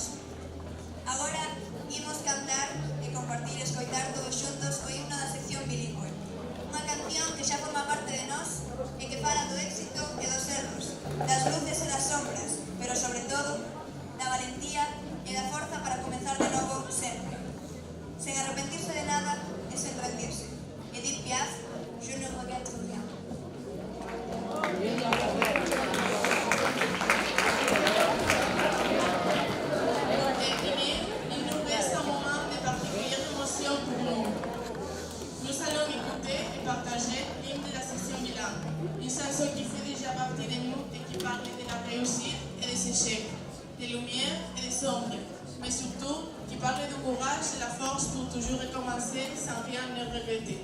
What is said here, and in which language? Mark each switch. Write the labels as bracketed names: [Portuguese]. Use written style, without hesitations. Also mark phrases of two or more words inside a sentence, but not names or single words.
[Galician] Agora imos cantar e compartir e escoitar todos xuntos o himno da sección bilingüe. Unha canción que xa forma parte de nós e que fala do éxito e dos erros, das luces e das sombras, pero sobre todo da valentía e da forza para comenzar de novo sempre. Sen arrepentirse de nada e sen rendirse. Edith Piaf, Je ne regrette rien. [French] Il nous reste un moment de particulière émotion pour nous. Nous allons écouter et partager l'hymne de la section bilingue, une chanson qui fait déjà partie de nous et qui parle de la réussite et des échecs, des lumières et des ombres, mais surtout qui parle du courage et la force pour toujours recommencer sans rien ne regretter.